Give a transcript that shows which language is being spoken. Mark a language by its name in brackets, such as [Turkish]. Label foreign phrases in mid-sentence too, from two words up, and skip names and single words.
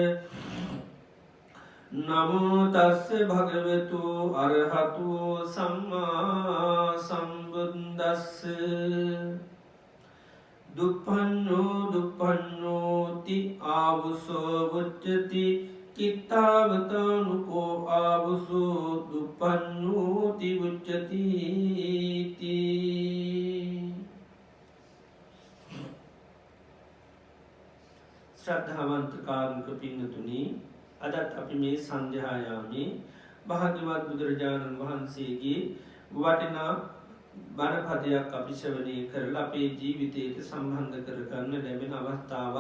[Pali] නමෝ තස්ස භගවතු අරහතු සම්මා සම්බුද්දස්ස දුප්පන්නෝති ආවුසෝ වුච්චති කිත්තාවතානුකෝ ආවුසෝ දුප්පන්නෝති වුච්චති. [Sinhala] ශ්‍රද්ධාවන්ත කාරුණික පින්නතුනි, අදත් අපි මේ සන්ධ්‍යායාමේ භාග්‍යවත් බුදුරජාණන් වහන්සේගේ වටිනා බණපදයක් අපි ශ්‍රවණය කරලා අපේ ජීවිතයට සම්බන්ධ කරගන්න ලැබෙන අවස්ථාවක්.